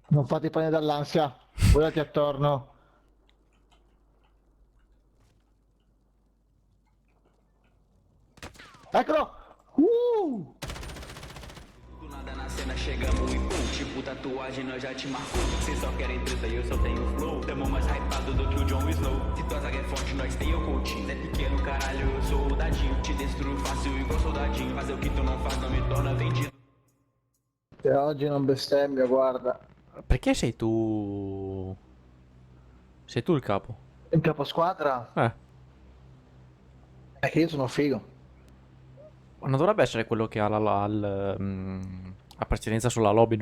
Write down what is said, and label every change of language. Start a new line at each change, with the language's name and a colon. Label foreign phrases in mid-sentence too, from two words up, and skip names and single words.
Italian: Non fate prendere dall'ansia. Guardati attorno. Eccolo!
Portuguese: Do nada na cena chegamos e pum, tipo tatuagem nós já te marcou. Cês só querem treta e eu só tenho flow. Tamo mais hypado do que o Jon Snow. Se tua zaga é forte, nós tem o coaching. É pequeno, caralho, eu sou o dadinho. Te destruo fácil igual soldadinho. Fazer o que tu não faz não me torna vendido.
Italian: Se oggi non bestemmio, guarda. Perché sei tu... Sei tu il capo? In capo squadra? Eh, È che io sono figo. non dovrebbe essere quello che ha la precedenza sulla lobby